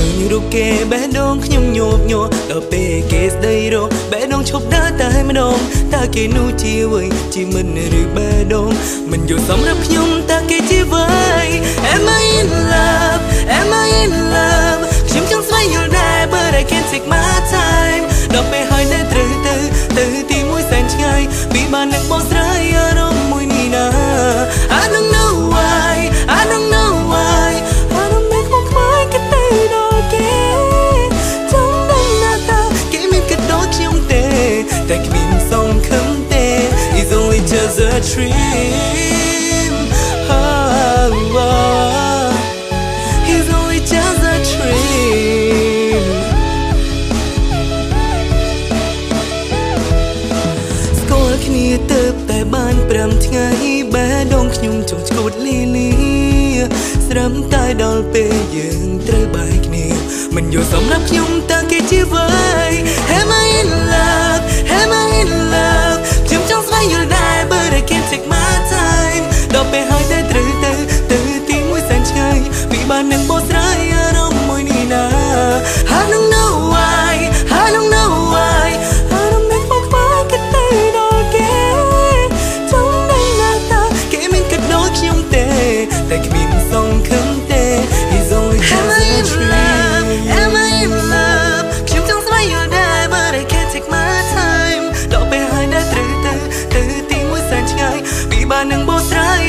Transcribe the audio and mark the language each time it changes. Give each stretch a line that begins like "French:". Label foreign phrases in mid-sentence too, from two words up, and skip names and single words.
Khmer: រូបគេបេះដូងខ្ញុំញោមញ័រដល់ពេលគេស្ដីរកបេះដូងឈប់ដើរតែម្ដងតើគេនោះជាអ្វីជាមិនឬបេះដូង មិនយល់សម្រាប់ខ្ញុំតើគេជាអ្វី
English: Am I in love Am I in love
Khmer: ខ្ញុំចង់ស្វែងយល់ដែរ
English: But I can't take my time
Khmer: ដល់ពេលហើយនៅត្រូវទៅទីមួយសែនឆ្ងាយពីបាននឹងបោះស្រាយអារម្មណ៍មួយនេះណា
English: I don't know why I don't know why I don't make my mind
Khmer: ក៏ទៅដល់គេចង់ដឹងណាតើគេមានក៏ដូចខ្ញុំទេតែគ្មានសង្ឃឹមទេ
English: It's only just a dream It's only just a dream
Khmer: ស្គាល់គ្នាទៅតែបាន5ថ្ងៃបេះដូងខ្ញុំចង់ឈួតលីស្រឹមតែដល់ពេលយើងត្រូវបែកគ្នាមិនយល់សម្រាប់ខ្ញុំតើគេជាអ្វី
English: Am I in love Am I in love
Khmer: ខ្ញុំចង់ស្វែងយល់ដែរ
English: But I can't take my time
Khmer: ដល់ពេលហើយតែ ត្រូវទៅទីមួយសែនឆ្ងាយពីបាននឹងបោះស្រាយអារម្មណ៍មួយនេះណា
English: I don't know why I don't know why I don't make my mind
Khmer: ក៏ទៅដល់គេចង់ដឹងណាតើគេមានក៏ដូចខ្ញុំទេតែគ្មានសង្ឃឹមទេ
English: It's only just a dream Am I in love
Khmer: ខ្ញុំចង់ស្វែងយល់ដែរ
English: But I can't take my time
Khmer: ដល់ពេលហើយតែត្រូវទៅទីមួយសែនឆ្ងាយពីបាននឹងបោះស្រាយ